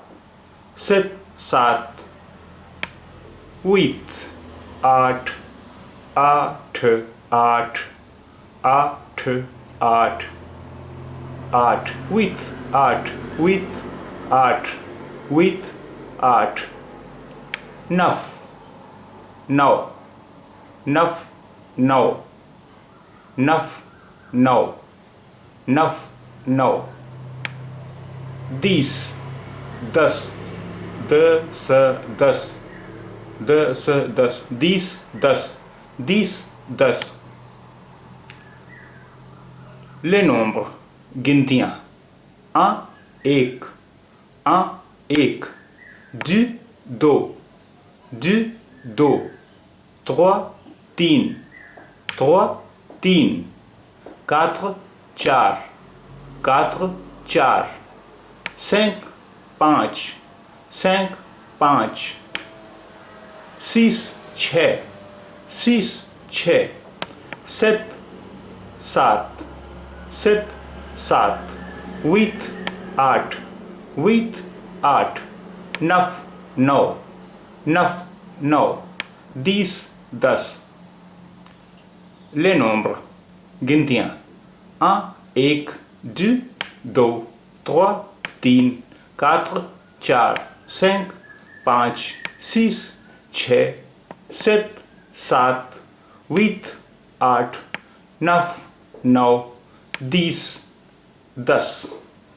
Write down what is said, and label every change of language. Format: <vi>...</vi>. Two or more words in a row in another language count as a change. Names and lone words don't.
<hi>sept, सात, huit, आठ, आठ, आठ, आठ, आठ, आठ, huit, आठ, huit, आठ, huit, आठ, neuf, नौ, neuf, नौ, neuf, नौ, neuf, नौ, dix, दस, दस, दस, दस, दस,</hi> <fr>dix, दस, dix, दस, les nombres, गिनतियाँ, un, एक, deux, दो, deux,</fr> <hi>दो, trois, तीन, trois, तीन, quatre, चार, quatre, चार, cinq, पाँच, cinq, पाँच, six, छः, six, छः, sept, सात, sept, सात, huit, आठ, huit, आठ, neuf, नौ, neuf, नौ, dix, दस,</hi> <fr>les nombres, गिनतियाँ, un, एक, deux,</fr> <hi>दो, trois, तीन, quatre, चार, cinq, पाँच, six, छः, sept, सात, huit, आठ, neuf, नौ, dix, दस।</hi>